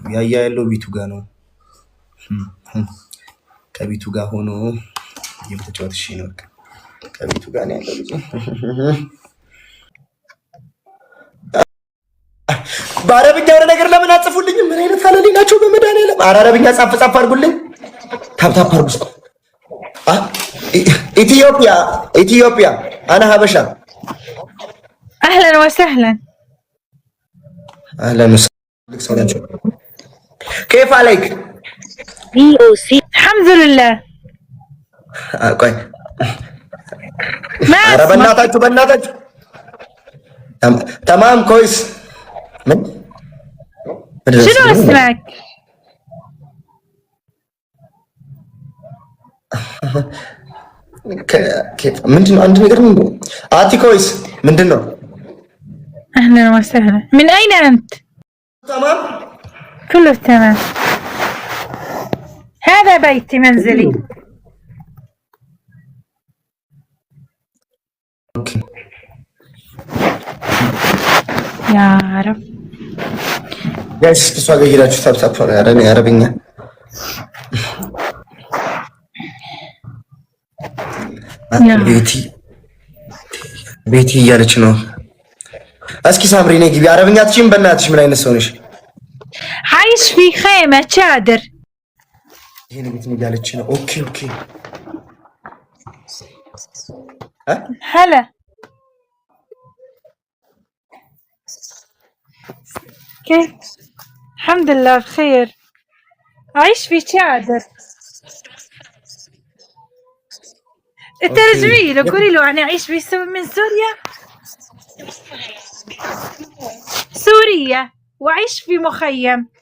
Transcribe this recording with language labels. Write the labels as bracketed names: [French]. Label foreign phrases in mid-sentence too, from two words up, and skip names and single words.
[Amharic] ያያ ያለው ቢቱ ጋር ነው። ከቢቱ ጋር ሆኖ የምትጫወት እሺ ነው። ከቢቱ ጋር ነው ያለው ልጅ። በአረብኛ የሆነ ነገር ለምን አጽፉልኝ? ምን አይነት ካለሊ ናቸው በመድኃኒዓለም። አረብኛ ጻፍ ጻፍ አድርጉልኝ። ታፕታፕ አድርጉ። ኢትዮጵያ [Arabic] أنا حبشة اهلا وسهلا اهلا وسهلا. كيف عليك؟ الحمد لله. [Amharic] ቆይ ኧረ በእናታችሁ [Arabic] تمام كويس. [Amharic] ምን [Arabic] شنو اسمك؟ [Amharic] كيف ምንድነው? አንድ ነገር ነው አቲ كويس ምንድነው? [Arabic] اهلا وسهلا. من اين انت؟ تمام كله تمام. هذا بيتي منزلي. اوكي يا رب [Amharic] ጋይስ እሷ ጋር ሄዳችሁ ታፕታፕ ያረኝ አረብኛ ቤቲ እያለች ነው። እስኪ ሳምሪ ነይ ግቢ። አረብኛ አትችይም? በእናትሽ ምን አይነት ሰው ነሽ? [Arabic] عايش في خيمة شادر. [Amharic] ይሄን ቤት ነው እያለች ነው። ኦኬ [Arabic] هلا كيف؟ الحمد لله بخير. عايش في شادر. ترجمي له قولي له انا اعيش من سوريا واعيش في مخيم.